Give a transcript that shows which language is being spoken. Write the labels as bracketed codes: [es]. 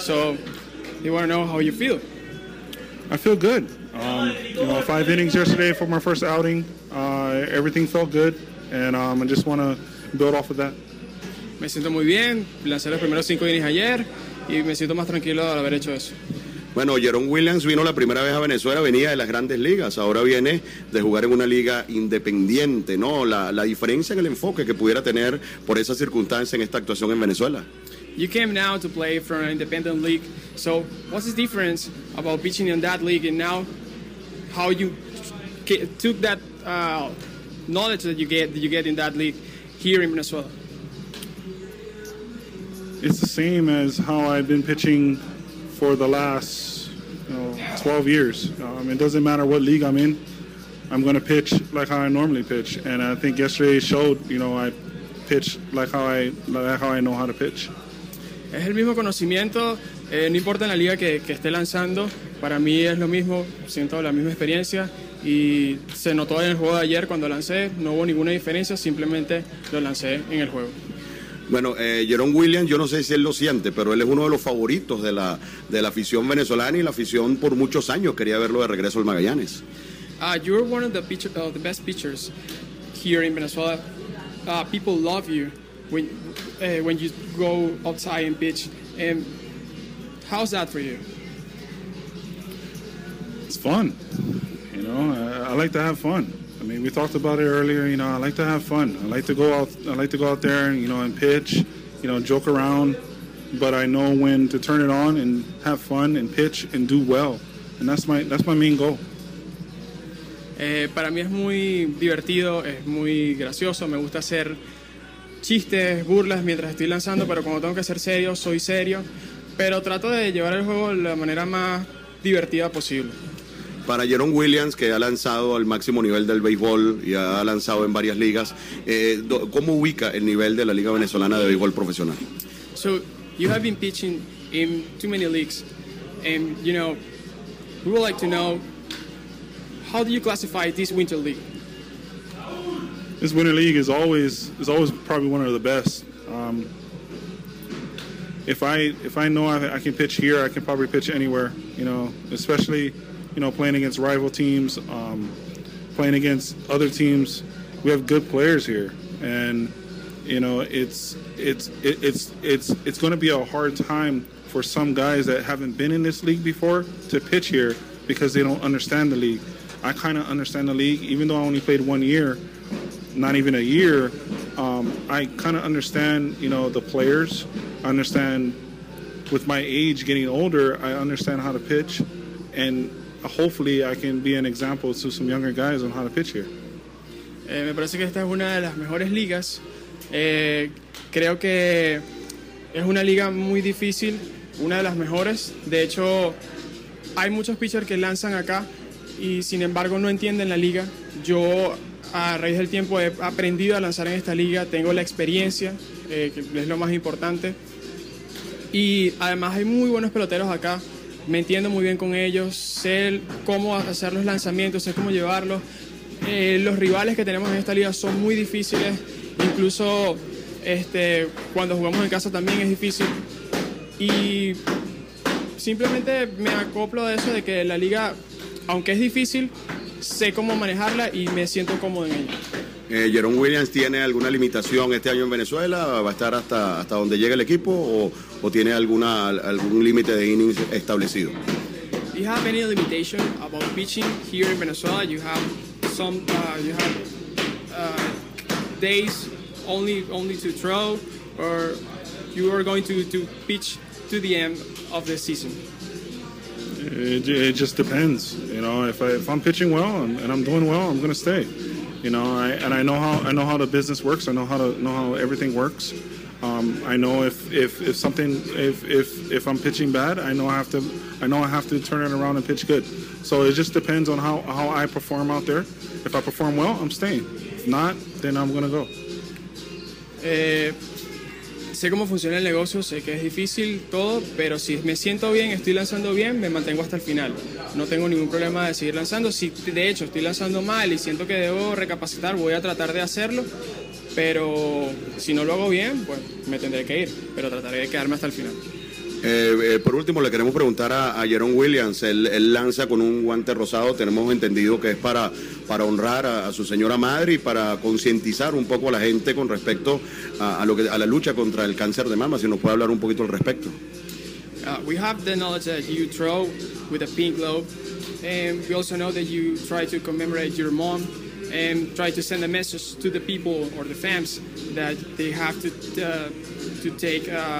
[en] So, you want to know how you feel? I feel good. You know, 5 innings yesterday for my first outing. Everything felt good, and I just want to build off of that. [es] Me siento muy bien. Lancé los primeros 5 innings ayer, y me siento más tranquilo al haber hecho eso. Bueno, Jerome Williams vino la primera vez a Venezuela, venía de las grandes ligas, ahora viene de jugar en una liga independiente, ¿no? La diferencia en el enfoque que pudiera tener por esa circunstancia en esta actuación en Venezuela. [en] You came now to play for an independent league, so what's the difference about pitching in that league and now how you took that knowledge that you get in that league here in Venezuela? It's the same as how I've been pitching for the last 12 years. It doesn't matter what league I'm in, I'm going to pitch like how I normally pitch. And I think yesterday showed, you know, I pitched like how I know how to pitch. [es] Es el mismo conocimiento, no importa en la liga que esté lanzando, para mí es lo mismo, siento la misma experiencia y se notó en el juego de ayer cuando lancé, no hubo ninguna diferencia, simplemente lo lancé en el juego. Bueno, Jerome Williams, yo no sé si él lo siente, pero él es uno de los favoritos de la afición venezolana y la afición por muchos años quería verlo de regreso al Magallanes. [en] You're one of the best pitchers here in Venezuela. People love you when you go outside and pitch. And how's that for you? It's fun. You know, I like to have fun. I mean, we talked about it earlier, you know, I like to have fun. I like to go out there and, you know, and pitch, you know, joke around. But I know when to turn it on and have fun and pitch and do well. And that's my main goal. [es] Para mí es muy divertido, es muy gracioso. Me gusta hacer chistes, burlas mientras estoy lanzando, pero cuando tengo que ser serio, soy serio. Pero trato de llevar el juego de la manera más divertida posible. Para Jerome Williams, que ha lanzado al máximo nivel del béisbol y ha lanzado en varias ligas, ¿cómo ubica el nivel de la Liga Venezolana de Béisbol Profesional? [en] So, you have been pitching in too many leagues, and, you know, we would like to know How do you classify this Winter League? This Winter League is always probably one of the best. If I know I can pitch here, I can probably pitch anywhere, you know, especially, you know, playing against rival teams, playing against other teams. We have good players here, and you know, it's going to be a hard time for some guys that haven't been in this league before to pitch here because they don't understand the league. I kind of understand the league, even though I only played 1 year, not even a year. I kind of understand, you know, the players. I understand with my age getting older, I understand how to pitch, and hopefully I can be an example to some younger guys on how to pitch here. [es] Me parece que esta es una de las mejores ligas. Creo que es una liga muy difícil, una de las mejores. De hecho, hay muchos pitchers que lanzan acá y sin embargo no entienden la liga. Yo a raíz del tiempo he aprendido a lanzar en esta liga, tengo la experiencia, que es lo más importante. Y además hay muy buenos peloteros acá, me entiendo muy bien con ellos, sé cómo hacer los lanzamientos, sé cómo llevarlos. Los rivales que tenemos en esta liga son muy difíciles, incluso cuando jugamos en casa también es difícil. Y simplemente me acoplo a eso de que la liga, aunque es difícil, sé cómo manejarla y me siento cómodo en ella. ¿Jerome Williams tiene alguna limitación este año en Venezuela? ¿Va a estar hasta donde llegue el equipo o tiene algún límite de innings establecido? [en] You have any limitation about pitching here in Venezuela? You have some days only to throw, or you are going to pitch to the end of the season? It just depends, you know. If I'm pitching well and I'm doing well, I'm going to stay. You know, I know how the business works. I know how everything works. I know if I'm pitching bad, I know I have to turn it around and pitch good. So it just depends on how I perform out there. If I perform well, I'm staying. If not, then I'm going to go. [es] Sé cómo funciona el negocio, sé que es difícil todo, pero si me siento bien, estoy lanzando bien, me mantengo hasta el final. No tengo ningún problema de seguir lanzando. Si de hecho estoy lanzando mal y siento que debo recapacitar, voy a tratar de hacerlo, pero si no lo hago bien, pues me tendré que ir, pero trataré de quedarme hasta el final. Por último, le queremos preguntar a Jerome Williams. Él lanza con un guante rosado. Tenemos entendido que es para honrar a su señora madre y para concientizar un poco a la gente con respecto a la lucha contra el cáncer de mama. Si nos puede hablar un poquito al respecto. [en] We have the knowledge that you throw with a pink glove, and we also know that you try to commemorate your mom and try to send a message to the people or the fans that they have to take.